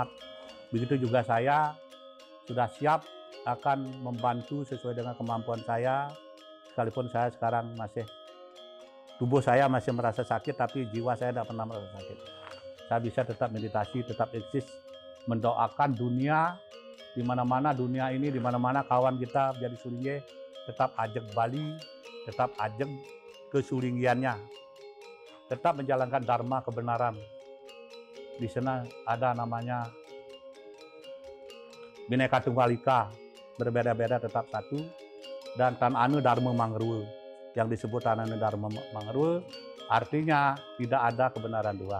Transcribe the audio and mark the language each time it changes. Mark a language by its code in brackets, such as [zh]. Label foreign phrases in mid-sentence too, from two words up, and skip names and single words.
[id] Begitu juga saya sudah siap akan membantu sesuai dengan kemampuan saya sekalipun saya sekarang tubuh saya masih merasa sakit, tapi jiwa saya tidak pernah merasa sakit. Saya bisa tetap meditasi, tetap eksis, mendoakan dunia, di mana-mana dunia ini, di mana-mana kawan kita jadi Sulingge, tetap ajak Bali, tetap ajak kesulinggiannya, tetap menjalankan dharma kebenaran. Di sana ada namanya [kaw] Bhinneka Tunggal Ika, [id] berbeda-beda tetap satu, dan [kaw] Tan Anu Dharma Mangruwe. [id] Yang disebut [kaw] Tan Anu Dharma Mangruwe [id] artinya tidak ada kebenaran dua.